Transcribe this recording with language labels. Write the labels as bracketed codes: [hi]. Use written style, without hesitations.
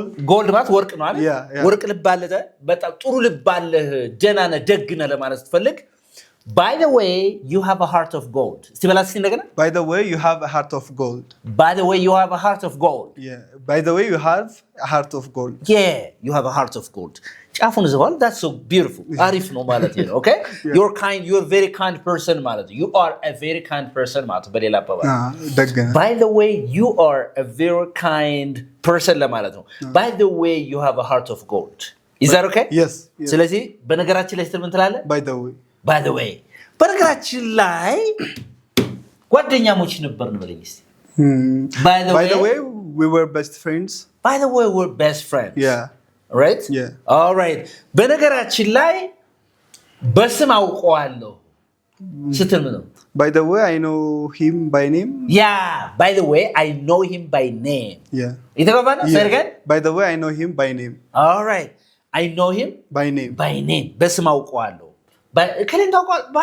[am] gold ማለት ወርቅ ነው አይደል? ወርቅ ልብ አለ በጣም ጥሩ ልብ አለ ደህና ነህ ደግ ነህ ለማለት ስትፈልግ [en] by the way you have a heart of gold. [am] እስቲ በላስ እንደገና [en] by the way you have a heart of gold. by the way you have a heart of gold. Yeah. by the way you have a heart of gold. Yeah, you have a heart of gold. [am] ጫፉን ዘዋል [en] that's so beautiful. [am] አሪፍ ነው ማለት ነው። Okay? [en] You're a very kind person ማለት ነው። You are a very kind person [am] ማለት ነው በሌላ አባባል። [en] By the way you are a very kind person [am] ለማለት ነው። [en] By the way you have a heart of gold. Is that okay? Yes. [am] ስለዚህ በነገራችን ላይ ስትል ምን ትላለህ? By the way በነገራችን ላይ ጓደኛሞች ነበርን በለኝ እስቲ። By the way [en] we were best friends. By the way we're best friends. Yeah. Right? Yeah. [am] All right. በነገራችን ላይ በስም አውቀዋለሁ ስትል ምን ነው? [en] By the way, I know him by name. Yeah, by the way, I know him by name. Yeah. [am] ይተባባና ሰርገን [en] By the way, I know him by name. All right. I know him by name. By name. [am] በስም አውቀዋለሁ. ከሌን ታውቀዋል?